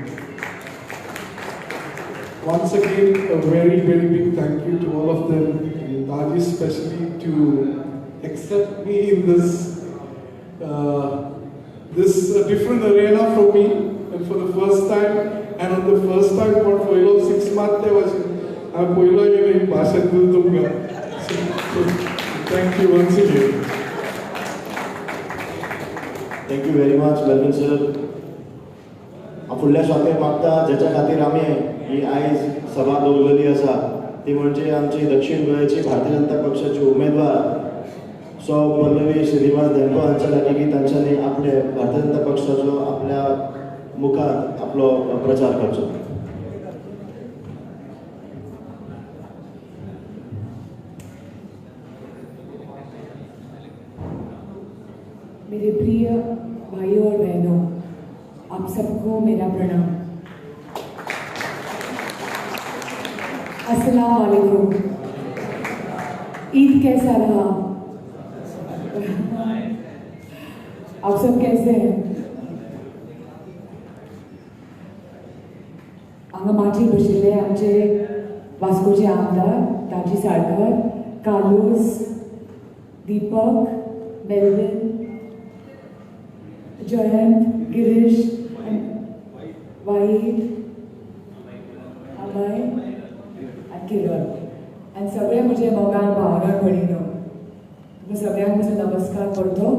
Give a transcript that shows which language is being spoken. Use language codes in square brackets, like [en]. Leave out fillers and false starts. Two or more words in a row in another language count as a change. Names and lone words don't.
[en] Once again, a very, very big thank you to all of them, and Daji especially, to accept me in this different arena for me, and for the first time, and on the first time for Foilo 6 months, I am Foilo in Bhashan Dultunga. So, thank you once again. Thank you very much, Melvin sir. [kok] फुडल्या स्वातेक मागता जेच्या खातीर आमी ही आयज सभा दवरलेली आसा ती म्हणजे आमची दक्षिण गोंयची भारतीय जनता पक्षाची उमेदवार सौ पल्लवी श्रीनिवास देंको हांच्या लागीं की तांच्यांनी आपले भारतीय जनता पक्षाचो आपल्या मुखार आपलो प्रचार करचो. [hi] मेरे प्रिय भाइयों और बहनों, आप सबको मेरा प्रणाम. [ar] السلام عليكم. [hi] ईद कैसा रहा? आप सब कैसे हैं? [kok] हांगा माची बशिल्ले आमचे वास्कोचे आमदार दाजी साळकर, कालूस, दीपक, मेलविन, जयंत, गिरीश, वाहीद, अभय आणि किरण आणि सगळे म्हजे मोगाळ भावना भयणीनो, सगळ्यांक म्हजो नमस्कार करतो.